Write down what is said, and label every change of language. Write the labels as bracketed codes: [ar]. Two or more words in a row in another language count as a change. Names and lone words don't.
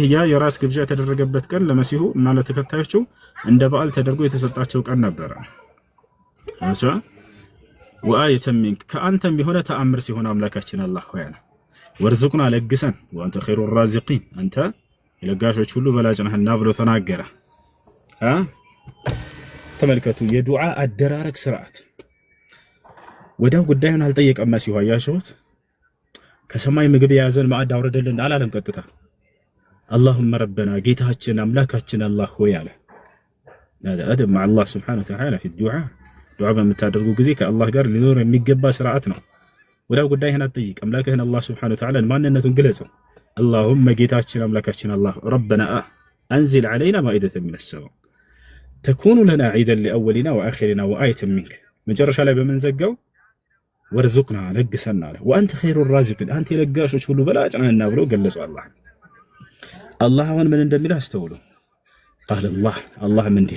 [am] ያ የራት ግብዣ የተደረገበት ቀን ለመሲሁ እና ለተከታዮቹ እንደ በዓል ተደርጎ የተሰጣቸው ቀን ነበረ። አቻ [ar] وآية منك [am] ከአንተም የሆነ ተአምር ሲሆን አምላካችን አላህ ሆይ አለ ወርዙቅና ለግሰን [ar] وأنت خير الرازقين [am] አንተ የለጋሾች ሁሉ በላጭ ነህና ብሎ ተናገረ። ተመልከቱ የዱዓ አደራረግ ስርዓት። ወዲያው ጉዳዩን አልጠየቀም መሲሁ። አያችሁት? ከሰማይ ምግብ የያዘን ማዕድ አውርድልን አላለም። ቀጥታ [ar] اللهم ربنا [am] ጌታችን አምላካችን አላህ ሆይ አለ። አደብ [ar] مع الله سبحانه وتعالى في الدعاء [am] ዱዓ በምታደርጉ ጊዜ ከአላህ ጋር ሊኖር የሚገባ ስርዓት ነው። ወዲያው ጉዳይህን አትጠይቅ፣ አምላክህን አላህ [ar] سبحانه وتعالى [am] ማንነቱን ግለጸው። [ar] اللهم [am] ጌታችን አምላካችን አላህ [ar] ربنا أنزل علينا مائدة من السماء تكون لنا عيدا لأولنا وآخرنا وآية منك [am] መጨረሻ ላይ በመንዘጋው [ar] ወርዙቅና ለግሰን [am] አለ። [ar] وأنت خير الرازقين [am] አንተ የለጋሾች ሁሉ በላጭ ነህና ብሎ ገለጸው። አላህ አሁን ምን እንደሚል አስተውሉ። ቃል አላህም እንዲህ